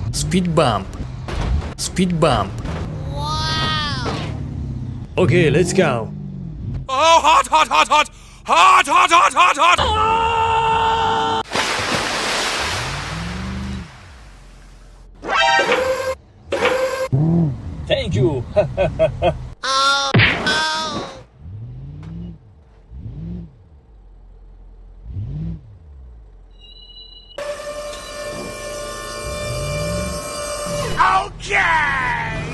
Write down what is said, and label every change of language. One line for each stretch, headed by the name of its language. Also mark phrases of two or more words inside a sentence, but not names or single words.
English: Speed bump. Speed bump. Wow! Okay, let's go. Oh, hot, hot, hot, hot! Hot, hot, hot, hot, hot! Thank you. Oh, oh! Okay!